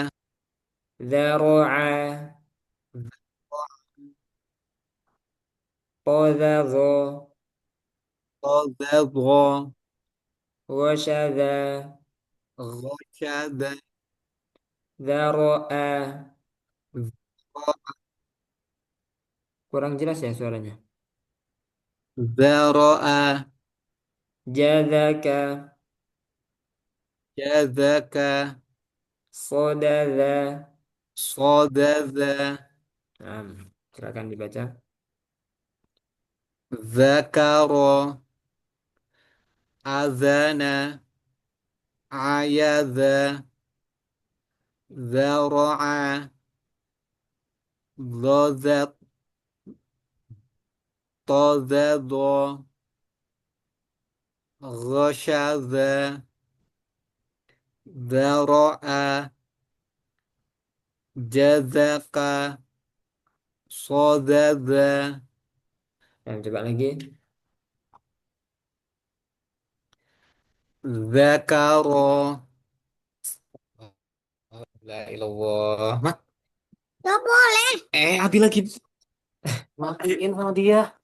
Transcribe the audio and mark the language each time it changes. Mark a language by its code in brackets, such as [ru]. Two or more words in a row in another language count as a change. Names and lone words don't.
[ar] ذرعا قذض qadadha, رشدا ghashada, ذرأ. zara, [id] Kurang jelas ya suaranya. [ar] zara'a, Jadaka jazaka, Sodada. sadadha, [id] Nah, silakan dibaca. [ar] ذكر، أذن، أيض، ذرأ, ذزت، تزذ، غشذ, ذرأ جذق صدد [id] Nah, coba lagi. [ar] ذكر La ilallah. [id] Mat, gak boleh. Abi lagi matiin sama dia.